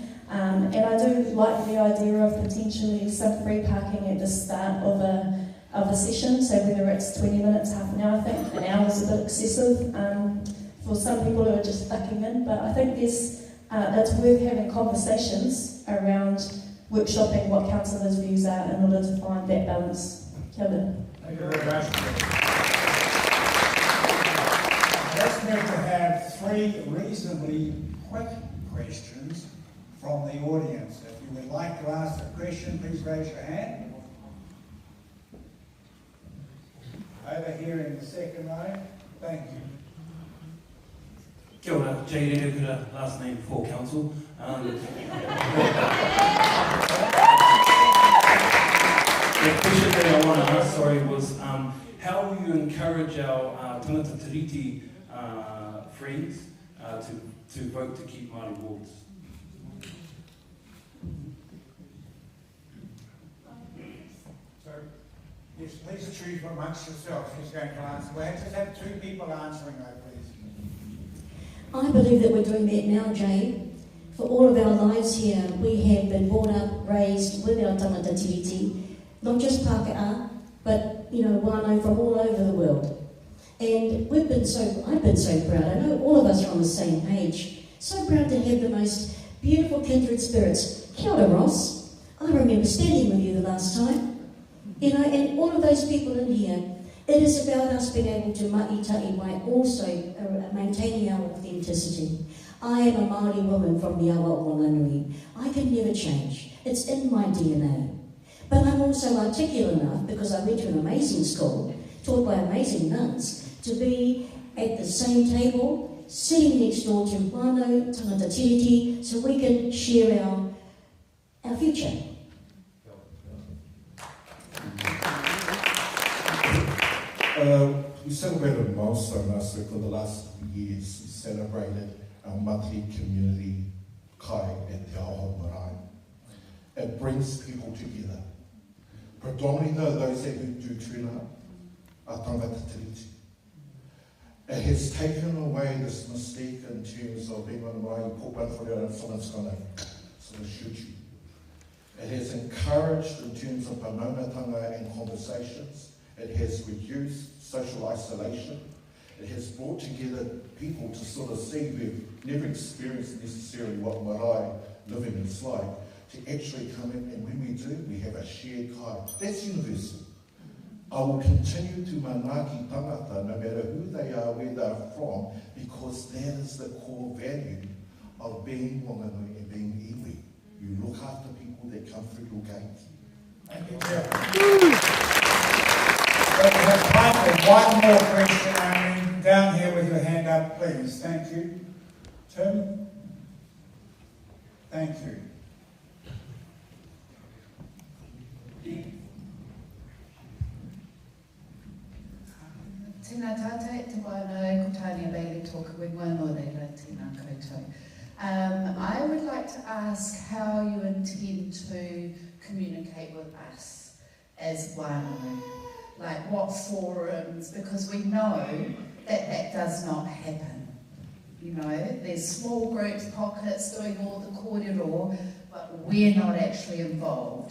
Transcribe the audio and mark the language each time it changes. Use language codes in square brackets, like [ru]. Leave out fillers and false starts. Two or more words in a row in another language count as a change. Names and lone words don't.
[en] And I do like the idea of potentially some free parking at the start of a session, so whether it's 20 minutes, half an hour. I think an hour is a bit excessive for some people who are just ducking in, but I think that's worth having conversations around workshopping what councillors' views are in order to find that balance. [mi] Kia ora. [en] Thank you very much. Let's need to have 3 reasonably quick questions from the audience. If you would like to ask a question, please raise your hand. Over here in the second row. Thank you. [mi] Kia ora, Jay Redekura, [en] last name for council. The question that I want to ask, was how will you encourage our [mi] tangata tiriti [en] friends to vote to keep Māori wards. So, yes, please choose amongst yourselves who's going to answer. We'll just have 2 people answering though, please. I believe that we're doing that now, Jay. For all of our lives here, we have been brought up, raised with our [mi] tangata tiriti, [en] not just Pākehā, but, whānau from all over the world. And I've been so proud. I know all of us are on the same page. So proud to have the most beautiful kindred spirits. [mi] Kia ora, Ross. [en] I remember standing with you the last time. And all of those people in here, it is about us being able to maʻitaʻi while also maintaining our authenticity. I am a Māori woman from the [mi] awa o Whanganui. [en] I can never change. It's in my DNA. But I'm also articulate enough, because I went to an amazing school, taught by amazing nuns, to be at the same table, sitting next door to whānau, [mi] tangata tiriti, [en] so we can share our future. We celebrated a milestone last week. For the last 3 years, we celebrated our monthly community kai at Te Arohamai. It brings people together. Predominantly those that do tūna are [mi] tangata tiriti. [en] It has taken away this mystique in terms of being on the mai, put one for and someone's going to sort of shoot you. It has encouraged in terms of panaunatanga and conversations. It has reduced social isolation. It has brought together people to sort of see who've never experienced necessarily what marae living is like, to actually come in, and when we do, we have a shared kai. That's universal. I will continue to [mi] manaaki tangata, [en] no matter who they are, where they're from, because that is the core value of being Whanganui and being iwi. You look after people that come through your gates. Thank you, Geoff. We have time for one more question, Amy. Down here with your hand up, please. Thank you. Tim? Thank you. [mi] Tēnā tātou, te whānau, ko Tania Bailey tōka wingwa no reira, tēnā koutou. [en] I would like to ask how you intend to communicate with us as whānau. Like what forums, because we know that does not happen. There's small groups, pockets doing all the kōrero, but we're not actually involved.